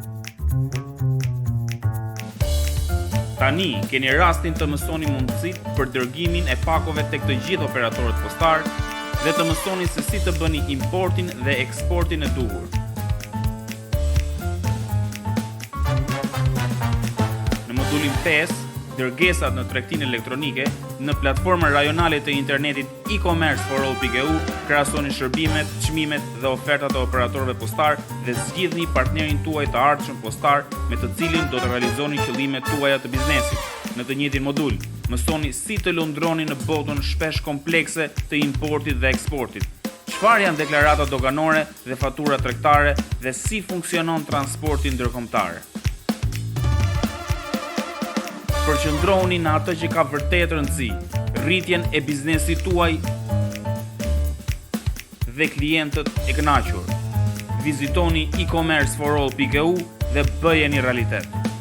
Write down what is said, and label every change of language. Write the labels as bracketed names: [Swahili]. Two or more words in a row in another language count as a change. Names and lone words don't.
[Albanian] Tani keni rastin të mësoni mundësitë për dërgimin e pakove tek të gjithë operatorët postar dhe të mësoni se si të bëni importin dhe eksportin e duhur. Në modulin 5, dërgesat në tregtinë elektronike, në platformën rajonale të internetit e-commerce4all.eu, krahasoni shërbimet, çmimet dhe ofertat e operatorëve postar dhe zgjidhni partnerin tuaj të ardhshëm postar me të cilin do të realizoni qëllimet tuaja të biznesit. Në të njëjtin modul, mësoni si të lundroni në botën shpesh komplekse të importit dhe eksportit. Çfarë janë deklarata doganore dhe fatura tregtare dhe si funksionon transporti ndërkombëtar. Përqendrohuni në atë që ka vërtet rëndësi, rritjen e biznesit tuaj dhe klientët e kënaqur. Vizitoni e-commerce4all.eu dhe bëjeni realitet.